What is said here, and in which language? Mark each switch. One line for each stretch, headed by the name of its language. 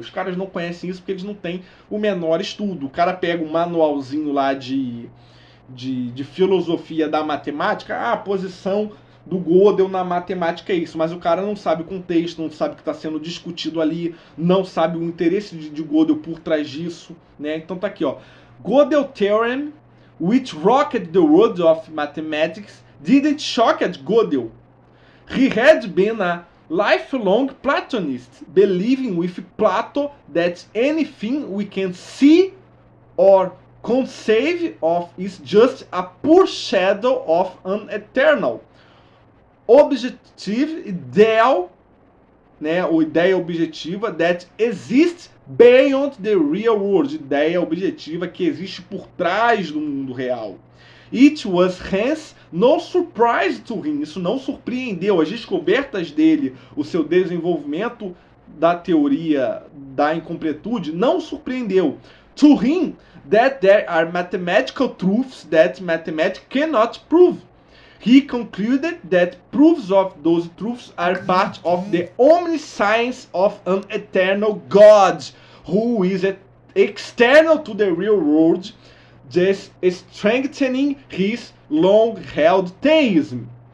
Portuguese: Os caras não conhecem isso porque eles não têm o menor estudo. O cara pega um manualzinho lá de filosofia da matemática, a posição do Gödel na matemática é isso, mas o cara não sabe o contexto, não sabe o que está sendo discutido ali, não sabe o interesse de Gödel por trás disso, né? Então tá aqui, ó.
English: Gödel theorem, which rocked the world of mathematics, didn't shock at Gödel. He had been a lifelong Platonist, believing with Plato that anything we can see or conceive of is just a poor shadow of an eternal objective ideal,
Portuguese: né, ou ideia objetiva
English: that exists beyond the real world,
Portuguese: ideia objetiva que existe por trás do mundo real.
English: It was hence no surprise to him,
Portuguese: isso não surpreendeu, as descobertas dele, o seu desenvolvimento da teoria da incompletude não surpreendeu.
English: To him, that there are mathematical truths that mathematics cannot prove. He concluded that proofs of those truths are part of the omniscience of an eternal God, who is external to the real world, thus strengthening his long-held theism.